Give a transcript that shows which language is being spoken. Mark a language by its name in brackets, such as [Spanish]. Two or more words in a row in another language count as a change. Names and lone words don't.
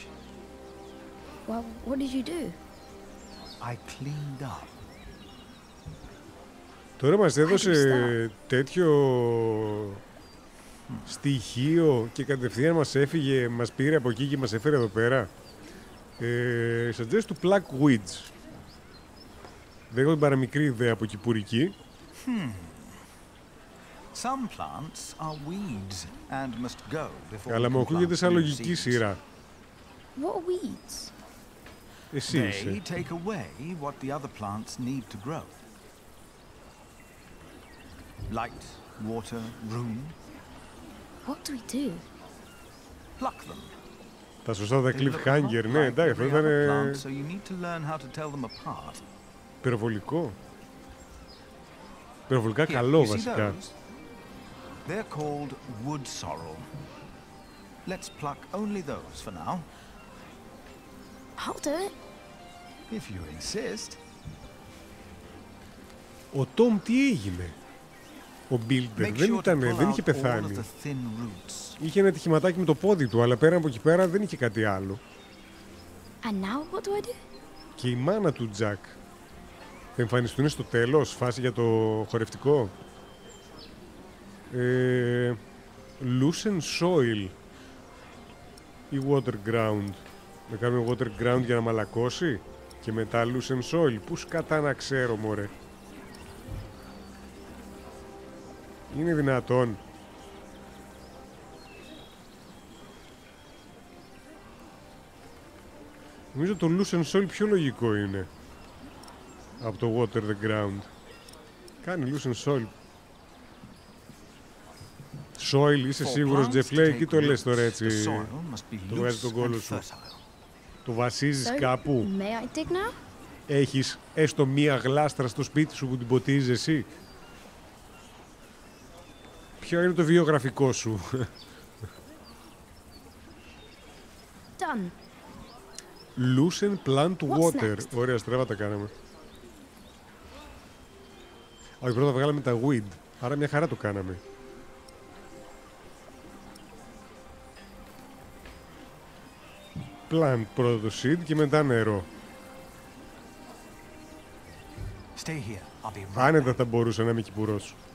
[English] Well, what did you do? I cleaned up. [Greek] Τώρα μας έδωσε τέτοιο στοιχείο και κατευθείαν μας έφυγε, μας πήρε από εκεί και μας έφερε εδώ πέρα. [English] Suggest του Black Weeds. [Greek] Δεν έχω την παραμικρή ιδέα από κυπουρική. [English] Some plants are weeds and must go before. [Greek] Αλλά μου ακούγεται σαν λογική σειρά. [English] What are weeds? [Greek] Εσύ είσαι. [English] They take away what the other plants need to grow. Light, water, room. What do we do? Pluck them. [Greek] Τα σωστά τα cliffhanger, ναι, εντάξει, αυτό ήταν [English] So you need to learn how to tell them apart. [Greek] Πυροβολικό. Πυροβολικά καλό, βασικά. [English] They're called wood sorrel. Let's pluck only those for now. I'll do it. If you insist. [Greek] Ο Τόμ τι έγινε? Ο Builder δεν είχε πεθάνει. Είχε ένα τυχηματάκι με το πόδι του, αλλά πέρα από εκεί πέρα δεν είχε κάτι άλλο. [English] And now what do I do? [Greek] Και η μάνα του Τζακ θα εμφανιστούν στο τέλος, φάση για το χορευτικό. [English] Loosen soil ή water ground. [Greek] Να κάνουμε [English] water ground [Greek] για να μαλακώσει και μετά [English] loosen soil. [Greek] Πού σκατά να ξέρω, μωρέ. Είναι δυνατόν? Νομίζω το [English] loosen soil [Greek] πιο λογικό είναι από το [English] water the ground. [Greek] Κάνει [English] loosen soil. [Greek] Soil, είσαι σίγουρος, Τζεφλέι, τι το λες τώρα έτσι? Το βγάζεις τον κόλλο σου. Το βασίζεις κάπου? Έχεις έστω μία γλάστρα στο σπίτι σου που την ποτίζεις εσύ? Ποιο είναι το βιογραφικό σου? [English] Done. Loosen plant water. [Greek] Ωραία, στραβά τα κάναμε. Όχι, πρώτα βγάλαμε τα weed. Άρα μια χαρά το κάναμε. Plant πρώτα το seed και μετά νερό. Άνετα θα μπορούσα να είμαι κυπουρός.